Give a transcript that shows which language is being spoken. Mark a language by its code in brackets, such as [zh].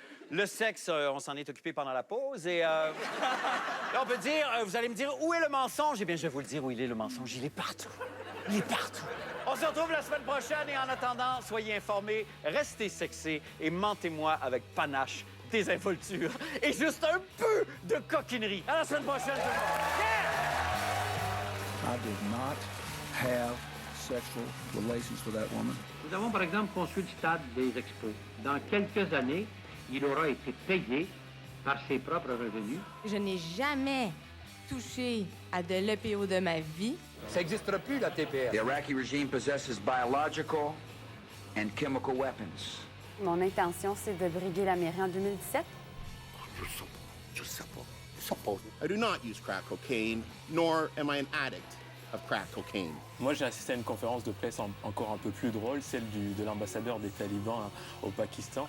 [fr] Le sexe, on s'en est occupé pendant la pause. Et là, on peut dire, vous allez me dire, où est le mensonge? Eh bien, je vais vous le dire où il est, le mensonge. Il est partout. Il est partout. On se retrouve la semaine prochaine et en attendant, soyez informés, restez sexés et mentez-moi avec panache, désinvolture et juste un peu de coquinerie. À la semaine prochaine, tout le monde. [en] Yeah! I did not have sexual relations with that woman. [fr] Nous avons par exemple conçu le stade des expos. Dans quelques années, il aura été payé par ses propres revenus. Je n'ai jamais touché à de l'EPO de ma vie. Ça n'existera plus, la TPS. [en] The Iraqi regime possesses biological and chemical weapons. [fr] Mon intention, c'est de briguer la mairie en 2017. [en] I do not use crack cocaine, nor am I an addict. of crack cocaine. [fr] Moi, j'ai assisté à une conférence de presse encore un peu plus drôle, celle de l'ambassadeur des talibans au Pakistan.